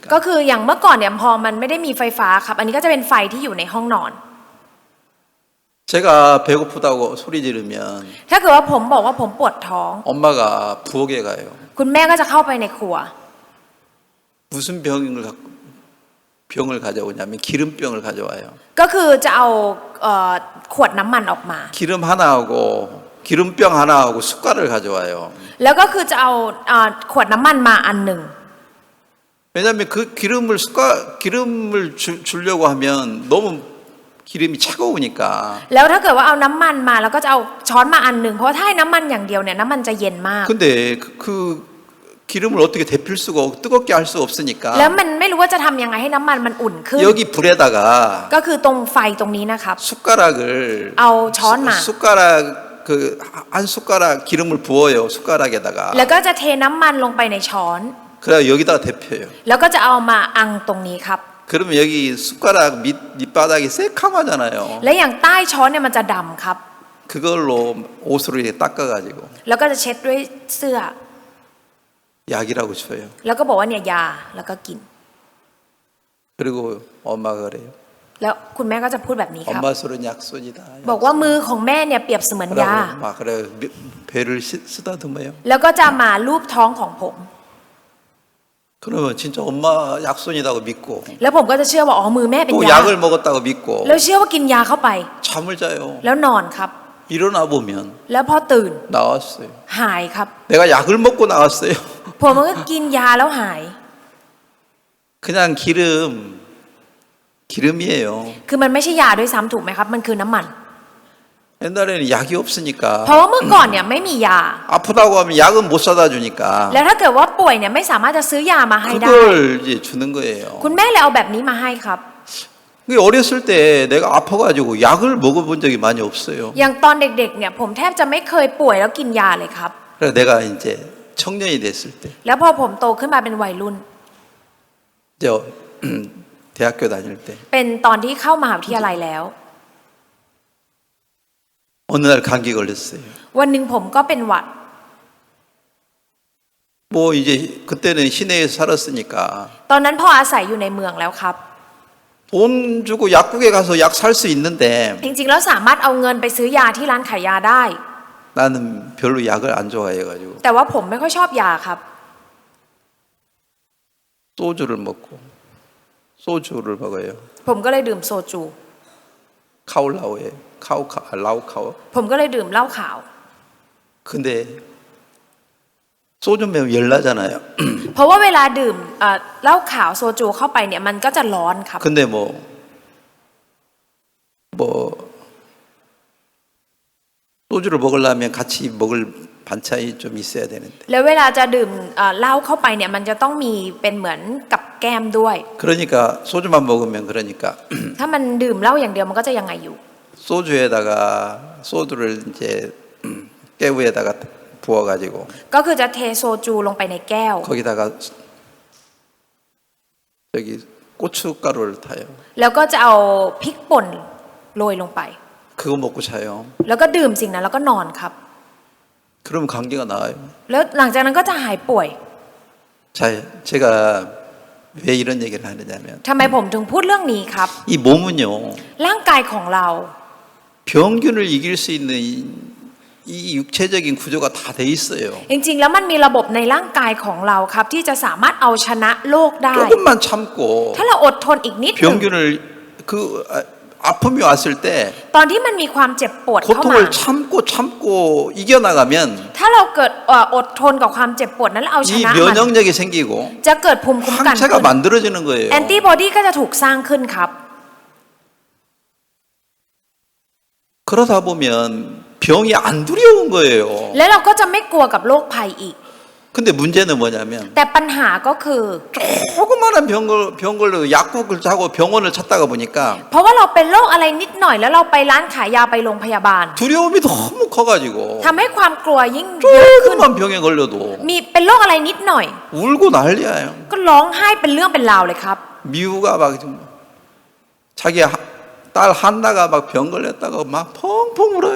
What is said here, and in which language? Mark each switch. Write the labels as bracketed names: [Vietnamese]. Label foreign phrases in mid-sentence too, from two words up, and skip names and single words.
[Thai] ก็คืออย่างเมื่อก่อนเนี่ยพอมันไม่ได้มีไฟฟ้าครับ อันนี้ก็จะเป็นไฟที่อยู่ในห้องนอน [Korean] 제가 배고프다고 소리 지르면 [Thai] ถ้าเกิดว่าผมบอกว่าผมปวดท้อง [Korean] 엄마가 부엌에 가요. [Thai] คุณแม่ก็จะเข้าไปในครัว [Korean] 무슨 병을 가져오냐면 기름병을 가져와요. [Thai] ก็คือจะเอาขวดน้ำมันออกมา [Korean] 기름 하나하고 기름병 하나하고 숟갈을 가져와요. [Thai] แล้วก็คือจะเอาขวดน้ำมันมาอันหนึ่ง [Korean] 왜냐하면 그 기름을 주려고 하면 너무 기름이 차가우니까. [Thai] แล้วถ้าเกิดว่าเอาน้ำมันมาแล้วก็จะเอาช้อนมาอันหนึ่งเพราะถ้าให้น้ำมันอย่างเดียวเนี่ยน้ำมันจะเย็นมาก [Korean] 근데 그 기름을 어떻게 데필 수가 뜨겁게 할 수 없으니까. [Thai] แล้วมันไม่รู้ว่าจะทำยังไงให้น้ำมันมันอุ่นขึ้น [Korean] 여기 불에다가 [Thai] ก็คือตรงไฟตรงนี้นะครับ [Korean] 숟가락을 아우, 전마. 숟가락 그 한 숟가락 기름을 부어요. 숟가락에다가. [Thai] แล้วก็จะเทน้ำมันลงไปในช้อน [Korean] 그래 여기다가 데펴요. [Thai] แล้วก็จะเอามาอังตรงนี้ครับ [Korean] 그러면 여기 숟가락 밑바닥이 새카마잖아요. [Thai] และอย่างใต้ช้อนเนี่ยมันจะดำครับ [Korean] 그걸로 옷으로 이렇게 닦아가지고 [Thai] แล้วก็จะเช็ดด้วยเสื้อ [Korean] 약이라고 줘요. [Thai] แล้วก็บอกว่าเนี่ยยาแล้วก็กิน [Korean] 그리고 엄마가 그래요. [Thai] แล้วคุณแม่ก็จะพูดแบบนี้ครับ [Korean] 엄마 손은 약손이다. [Thai] บอกว่ามือของแม่เนี่ยเปรียบเสมือนยา [Korean] 막 그래 배를 쓰다듬어요. [Thai] แล้วก็จะมาลูบท้องของผม [Korean] 그러면 진짜 엄마 약손이라고 믿고 [Thai] แล้วผมก็จะเชื่อว่าอ๋อมือแม่เป็น [Korean] 또 [Thai] ยา [Korean] 약을 먹었다고 믿고 [Thai] แล้วเชื่อว่ากินยาเข้าไป [Korean] 잠을 자요. [Thai] แล้วนอนครับ [Korean] 일어나 보면 [Thai] แล้วพอตื่น [Korean] 나왔어요. [Thai] หายครับ [Korean] 내가 약을 먹고 나왔어요. [Thai] ผมก็กินยาแล้วหาย [Korean] 그냥 기름이에요. [Thai] คือมันไม่ใช่ยาด้วยซ้ำถูกไหมครับ มันคือน้ำมัน [Korean] 옛날에는 약이 없으니까 [Thai] เพราะว่าเมื่อก่อนเนี่ยไม่มียา [Korean] 아프다고 하면 약은 못 사다 주니까 [Thai] แล้วถ้าเกิดว่าป่วยเนี่ยไม่สามารถจะซื้อยามาให้ได้ [Korean] 그걸 이제 주는 거예요. [Thai] คุณแม่เลยเอาแบบนี้มาให้ครับ [Korean] 어렸을 때 내가 아파가지고 약을 먹어본 적이 많이 없어요. [Thai] อย่างตอนเด็กๆเนี่ยผมแทบจะไม่เคยป่วยแล้วกินยาเลยครับ [Korean] 그래서 내가 이제 청년이 됐을 때 [Thai] แล้วพอผมโตขึ้นมาเป็นวัยรุ่น [Korean] 이제 대학교 다닐 때 [Thai] เป็นตอนที่เข้ามหาวิทยาลัยแล้ว [Korean] 어느 날 감기 걸렸어요. [Thai] วันหนึ่งผมก็เป็นหวัด [Korean] 뭐 이제 그때는 시내에서 살았으니까 [Thai] ตอนนั้นพ่ออาศัยอยู่ในเมืองแล้วครับ [Korean] 돈 주고 약국에 가서 약 살 수 있는데 [Thai] จริงๆแล้วสามารถเอาเงินไปซื้อยาที่ร้านขายยาได้ [Korean] 나는 별로 약을 안 좋아해가지고 [Thai] แต่ว่าผมไม่ค่อยชอบยาครับ [Korean] 소주를 먹어요. [Thai] ผมก็เลยดื่มโซจู [Korean] 카올라오에 라오카오. [Thai] ผมก็เลยดื่มเหล้าขาว [Korean] 근데 소주 매면 열나잖아요. [Thai] เพราะว่าเวลาดื่มเหล้าขาวโซจูเข้าไปเนี่ยมันก็จะร้อนครับ [Korean] 근데 뭐 소주를 먹으려면 같이 먹을 반찬이 좀 있어야 되는데. [Thai] แล้วเวลาจะดื่มเหล้าเข้าไปเนี่ยมันจะต้องมีเป็นเหมือนกับแก้มด้วย [Korean] 그러니까 소주만 먹으면 그러니까 [Thai] ถ้ามันดื่มเหล้าอย่างเดียวมันก็จะยังไงอยู่ [Korean] 소주를 이제 깨우에다가 부어가지고 [Thai] ก็คือจะเทโซจูลงไปในแก้ว [Korean] 거기다가 여기 고춧가루를 타요. [Thai] แล้วก็จะเอาพริกป่นโรยลงไป [Korean] 그거 먹고 자요. [Thai] แล้วก็ดื่มสิ่งนั้นแล้วก็นอนครับ [Korean] 그러면 감기가 나와요. [Thai] แล้วหลังจากนั้นก็จะหายป่วย [Korean] 자, 제가 왜 이런 얘기를 하느냐면 [Thai] ทำไมผมถึงพูดเรื่องนี้ครับ [Korean] 이 몸은요 [Thai] ร่างกายของเรา [Korean] 병균을 이길 수 있는 이 육체적인 구조가 다 돼 있어요. [Thai] จริงๆแล้วมันมีระบบในร่างกายของเราครับที่จะสามารถเอาชนะโรคได้ [Korean] 조금만 참고 [Thai] ถ้าเราอดทนอีกนิดหนึง [Korean] 병균을 그 아픔이 왔을 때 [Thai] ตอนที่มันมีความเจ็บปวดเข้ามา [Korean] 고통을 참고 이겨나가면 [Thai] ถ้าเราเกิดอดทนกับความเจ็บปวดนั้นแล้วเอาช [Korean] 이 [Thai] นะมัน [Korean] 면역력이 생기고 [Thai] จะเกิดภูมิคุ้มกัน [Korean] 항체가 만들어지는 거예요. [Thai] แอนติบอดีก็จะถูกสร้างขึ้นครับ [Korean] 그러다 보면 병이 안 두려운 거예요. [Thai] และเราก็จะไม่กลัวกับโรคภัยอีก [Korean] 근데 문제는 뭐냐면 [Thai] แต่ปัญหาก็คือ [Korean] 조그마한 병걸로 약국을 사고 병원을 찾다가 보니까 [Thai] เพราะว่าเราเป็นโรคอะไรนิดหน่อยแล้วเราไปร้านขายยาไปโรงพยาบาล [Korean] 두려움이 너무 커가지고 [Thai] ทำให้ความกลัวยิ่งเยอะขึ้น [Korean] 조그만 병에 걸려도 [Thai] มีเป็นโรคอะไรนิดหน่อย [Korean] 울고 난리야요. [Thai] ก็ร้องไห้เป็นเรื่องเป็นราวเลยครับ [Korean] 미우가 막 자기 딸 한나가 막 병 걸렸다고 막 펑펑 울어요.